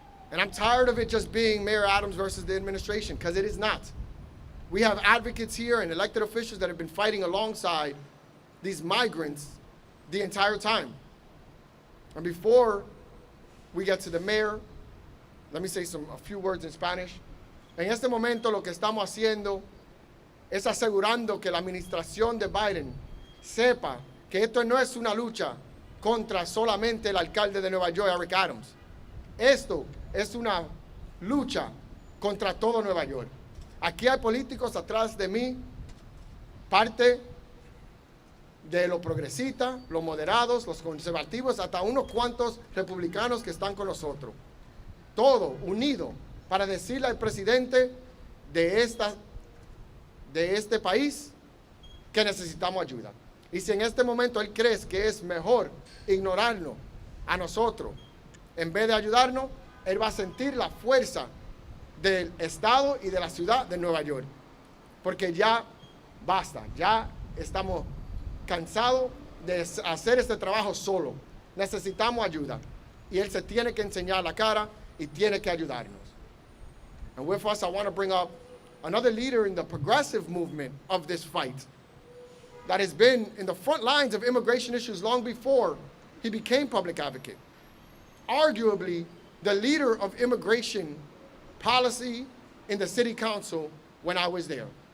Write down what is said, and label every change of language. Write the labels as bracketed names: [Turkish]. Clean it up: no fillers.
[English] And I'm tired of it just being Mayor Adams versus the administration, because it is not. We have advocates here and elected officials that have been fighting alongside these migrants the entire time. And before we get to the mayor, let me say a few words in Spanish. [Spanish] En este momento lo que estamos haciendo es asegurando que la administración de Biden sepa que esto no es una lucha contra solamente el alcalde de Nueva York, Eric Adams. Esto es una lucha contra todo Nueva York. Aquí hay políticos atrás de mí, parte de los progresistas, los moderados, los conservativos, hasta unos cuantos republicanos que están con nosotros. Todo unido para decirle al presidente de este país que necesitamos ayuda. Y si en este momento él cree que es mejor ignorarnos a nosotros en vez de ayudarnos, él va a sentir la fuerza del estado y de la ciudad de Nueva York. Porque ya basta, ya estamos cansados de hacer este trabajo solo. Necesitamos ayuda. Y él se tiene que enseñar la cara y tiene que ayudarnos. [English] And with us, I want to bring up another leader in the progressive movement of this fight that has been in the front lines of immigration issues long before he became public advocate. Arguably, the leader of immigration policy in the city council when I was there.